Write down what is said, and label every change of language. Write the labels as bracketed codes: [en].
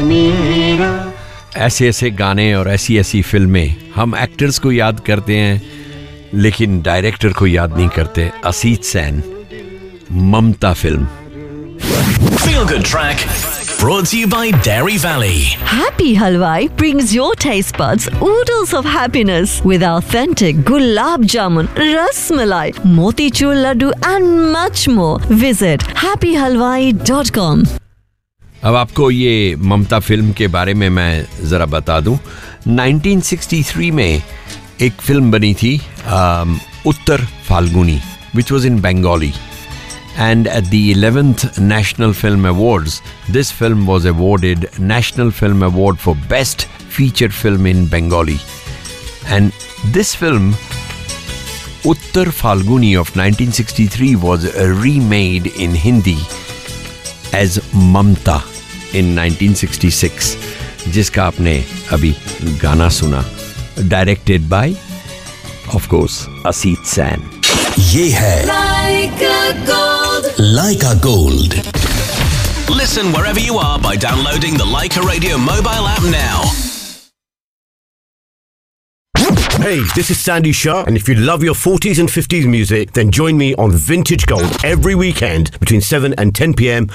[hi] ऐसे ऐसे गाने और ऐसी ऐसी फिल्में हम एक्टर्स को याद करते हैं लेकिन डायरेक्टर को याद नहीं करते. असीत सेन, ममता film. [en] Feel good track brought to you by Dairy Valley. Happy Halwai brings your taste buds oodles of happiness with authentic gulab jamun, rasmalai, motichur laddu and much more. Visit happyhalwai.com. [hi] अब आपको ये ममता film के बारे में मैं जरा बता दूं. 1963 में एक फिल्म बनी थी उत्तर Falguni, [en] Which was in Bengali. And at the 11th national film awards this film was awarded national film award for best feature film in Bengali. And this film Uttar Falguni of 1963 was remade in Hindi as Mamta in 1966, [hi] जिसका आपने अभी गाना सुना, [en] Directed by of course Asit Sen. [hi] ये है Leica Gold. [en] Listen wherever you are by downloading the Leica Radio mobile app now. Hey, this is Sandy Shah, and if you love your 40s and 50s music, then join me on Vintage Gold every weekend between 7 and 10 p.m.